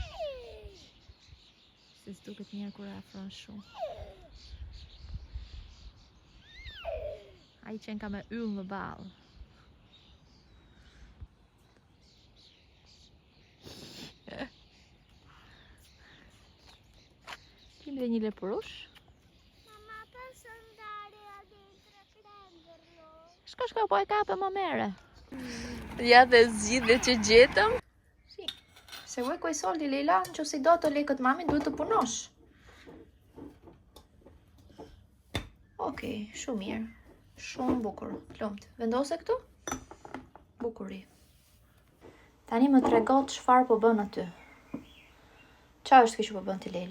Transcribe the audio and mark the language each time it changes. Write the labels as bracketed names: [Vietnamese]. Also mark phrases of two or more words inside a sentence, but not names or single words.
[Albanian] Se s'duket mirë kur e afron shumë. Ai qenë ka me yll në ballë. Kim dhe një lepurush. [Italian] Mamma, posso andare dentro a prenderlo? [Albanian] Shko, po e kape më mere. Ja dhe zgjidhje që gjetëm. [Italian] Si, se vuoi quei soldi [Albanian] Leila, nëse do të lekët mamin, duhet të punosh. Okej, shumë mirë. Shumë bukur, lumt. Vendose këtu? Bukuri. Tani më tregot çfarë po bën aty. Çfarë është kjo që po bën ti Leila?